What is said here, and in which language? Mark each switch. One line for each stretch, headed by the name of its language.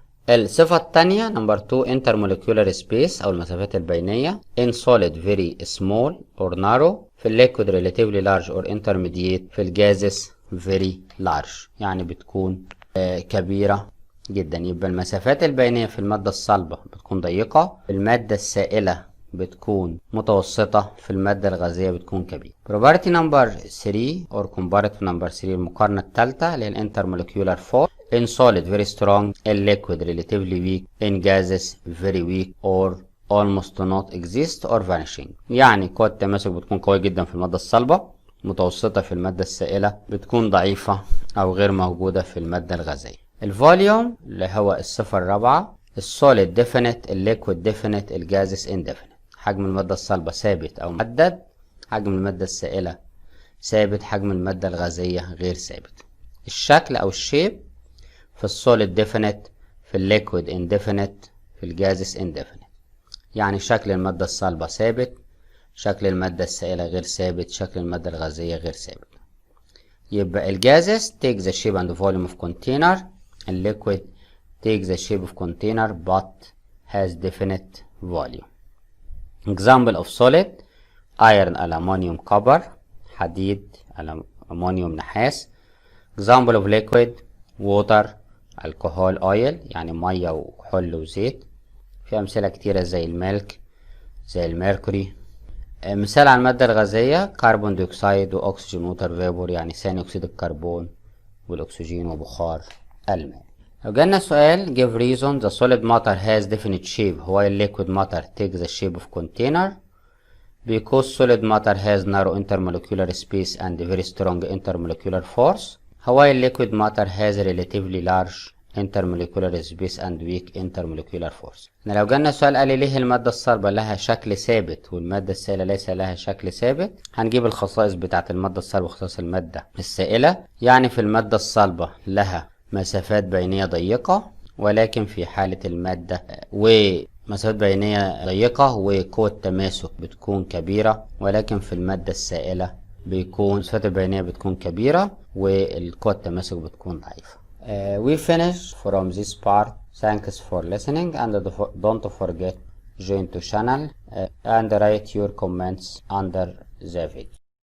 English: الصفة الثانية number 2 intermolecular space
Arabic: أو المسافات البينية
English: in solid very small or narrow، في الليكويد relatively large or intermediate، في الجازس very large،
Arabic: يعني بتكون كبيرة جدا. يبقى المسافات البينية في المادة الصلبة بتكون ضيقة، في المادة السائلة بتكون متوسطة، في المادة الغازية بتكون كبيرة.
English: property number 3 or comparative number 3
Arabic: المقارنة الثالثة اللي هي
English: intermolecular force in solid very strong, in liquid relatively weak, in gases very weak or almost not exist or vanishing.
Arabic: يعني قوة التماسك بتكون قوية جدا في المادة الصلبة، متوسطة في المادة السائلة، بتكون ضعيفة أو غير موجودة في المادة الغازية.
English: الفوليوم
Arabic: اللي هو الصفة الرابعة
English: السوليد definite، الليكويد definite، الجازس indefinite.
Arabic: حجم المادة الصلبة ثابت أو محدد، حجم المادة السائلة ثابت، حجم المادة الغازية غير ثابت.
English: الشكل أو الشيب في السوليد definite، في الليكويد indefinite، في الجازس indefinite.
Arabic: يعني شكل المادة الصلبة ثابت، شكل المادة السائلة غير ثابت، شكل المادة الغازية غير ثابت.
English: يبقى الجازس take the shape and volume of container، الليكويد take the shape of container but has definite volume. example of solid iron aluminum copper،
Arabic: حديد ألمنيوم نحاس.
English: example of liquid water alcohol oil،
Arabic: يعني مية وكحول وزيت. في أمثلة كتيرة زي الملك، زي الميركوري. مثال على المادة الغازية
English: carbon dioxide وأكسجين ووتر vapour,
Arabic: يعني ثاني أكسيد الكربون والأكسجين وبخار الماء. لو جالنا سؤال
English: give reason the solid matter has definite shape while liquid matter takes the shape of container. because solid matter has narrow intermolecular space and very strong intermolecular force while liquid matter has relatively large intermolecular space and weak intermolecular force.
Arabic: لو جالنا سؤال قال لي ليه المادة الصلبة لها شكل ثابت والمادة السائلة ليس لها شكل ثابت، هنجيب الخصائص بتاعة المادة الصلبة وخصائص المادة السائلة. يعني في المادة الصلبة لها مسافات بينية ضيقة، ولكن في حالة المادة مسافات بينية ضيقة وقوة تماسك بتكون كبيرة، ولكن في المادة السائلة بيكون المسافات البينية بتكون كبيرة والقوة التماسك بتكون ضعيفة.
English: We finish from this part. Thanks for listening and don't forget join to channel and write your comments under the video.